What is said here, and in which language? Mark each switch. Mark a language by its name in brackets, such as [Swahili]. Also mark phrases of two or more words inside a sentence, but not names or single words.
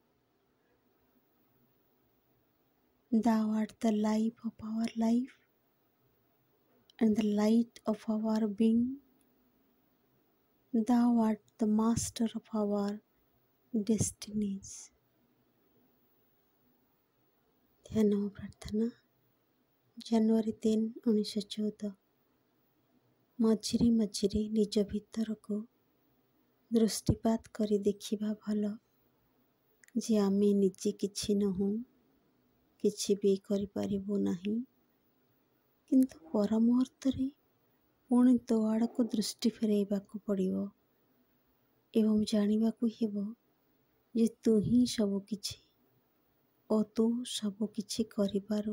[English] Thou art the life of our life and the light of our being. Thou art the master of our destinies. [Odia] ଧ୍ୟାନ ଓ ପ୍ରାର୍ଥନା। ଜାନୁଆରୀ 3, 1914। ମଝିରେ ମଝିରେ ନିଜ ଭିତରକୁ ଦୃଷ୍ଟିପାତ କରି ଦେଖିବା ଭଲ ଯେ ଆମେ ନିଜେ କିଛି ନୁହଁ, କିଛି ବି କରିପାରିବୁ ନାହିଁ, କିନ୍ତୁ ପର ମୁହୂର୍ତ୍ତରେ ପୁଣି ତୋ ଆଡ଼କୁ ଦୃଷ୍ଟି ଫେରାଇବାକୁ ପଡ଼ିବ ଏବଂ ଜାଣିବାକୁ ହେବ ଯେ ତୁ ହିଁ ସବୁକିଛି ଓ ତୁ ସବୁକିଛି କରିପାରୁ।